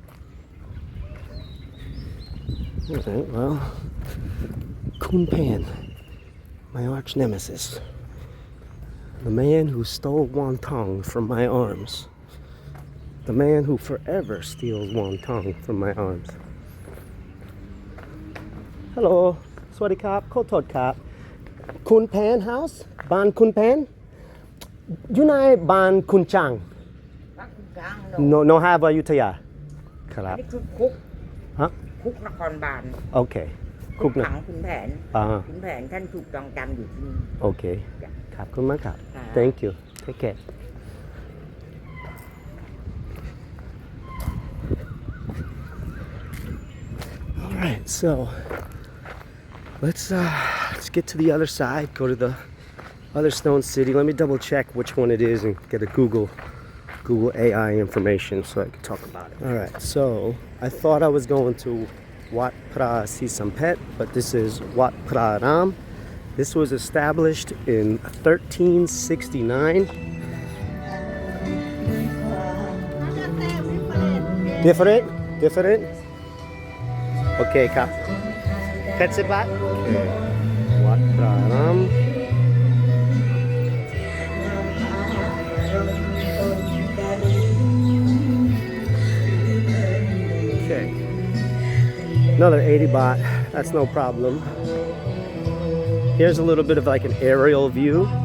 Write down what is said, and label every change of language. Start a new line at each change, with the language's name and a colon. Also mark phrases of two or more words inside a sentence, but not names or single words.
English: Alright, well, Kun Pan, my arch nemesis. The man who stole wonton from my arms. The man who forever steals wonton from my arms. Hello,
Thai: สวัสดีครับ ขอโทษครับ.
English: Kun Pan house?
Thai: บ้านขุนแผน?
English: You know
Thai: บ้านขุนช้าง?
English: No have Ayutthaya.
Thai: ครับ นี่คือคุก ฮะ คุกนครบาล โอเค คุกขังขุนแผน อ่า ขุนแผนท่านถูกจองจำอยู่ที่นี่ โอเค ขอบคุณมากครับ ครับ
English: Thank you. Take care. Alright, so let's get to the other side, go to the other stone city. Let me double check which one it is and get a Google AI information so I can talk about it. Alright, so I thought I was going to Wat Phra Sisampet, but this is Wat Phra Ram. This was established in 1369. Different? Okay, Kap. Ketsebat? Okay. Wat Phra Ram. Okay. Another 80 baht. That's no problem. Here's a little bit of like an aerial view.